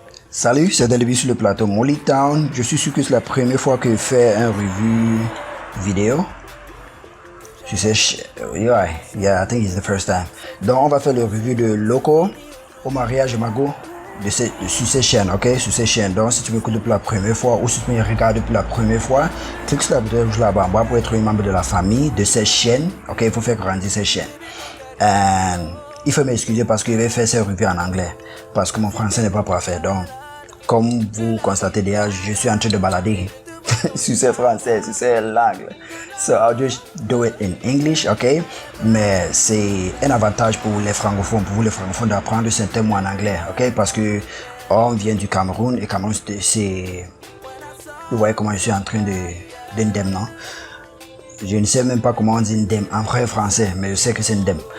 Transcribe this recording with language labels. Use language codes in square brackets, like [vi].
[fr] Salut, c'est Delibi sur le plateau Molly Town. Je suis sûr que c'est la première fois que je fais un review vidéo. Tu sais, [en] yeah, I think it's the first time. [fr] Donc, on va faire le review de Locko au mariage de Mago sur ces chaînes, ok? Sur ces chaînes. Donc, si tu m'écoutes depuis la première fois ou si tu me regardes depuis la première fois, clique sur la bouton rouge là-bas en bas pour être un membre de la famille de ces chaînes, ok? Il faut faire grandir ces chaînes. And il faut m'excuser parce que je vais faire ces revues en anglais parce que mon français n'est pas parfait. Donc, comme vous constatez déjà, je suis en train de balader sur ces français, sur ces langues. [en] So I'll just do it in English, ok? [fr] Mais c'est un avantage pour les francophones, d'apprendre certains mots en anglais, ok? Parce que on vient du Cameroun et Cameroun c'est... Vous voyez comment je suis en train d'un dem, non? Je ne sais même pas comment on dit ndem en vrai français, mais je sais que c'est ndem.